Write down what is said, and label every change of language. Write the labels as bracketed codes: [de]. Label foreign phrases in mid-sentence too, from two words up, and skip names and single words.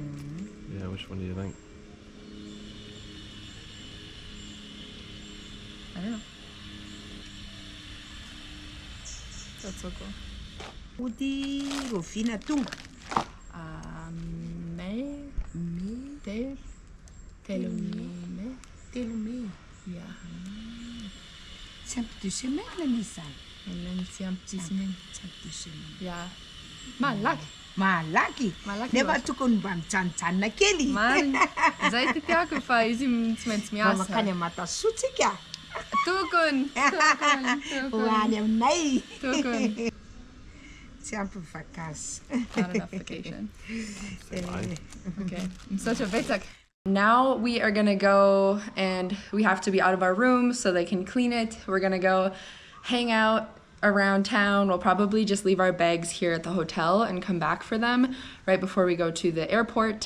[en] Yeah, which one do you think? I don't know. That's so cool. [mg] Ody rovina tonga. May. Telo me. [en] Yeah. [mg] Tsy ampy 2 semaines misy zany. [en] And then [mg] tsy ampy 2 semaines. Tsy ampy 2 semaines. Yeah. Malaky. Malaky. Nefa tokony mba mijanonjanona kely. Marina. Zay ty tiako fa izy tsy maintsy miasa. Makany Matasoa tsika. Tokony. Hoany aminay. Tokony. Tsy ampy vakansy. [en] Not enough vacation. Fine. Okay. I'm such a vetak. Now we are gonna go and we have to be out of our room so they can clean it. We're gonna go hang out around town. We'll probably just leave our bags here at the hotel and come back for them right before we go to the airport.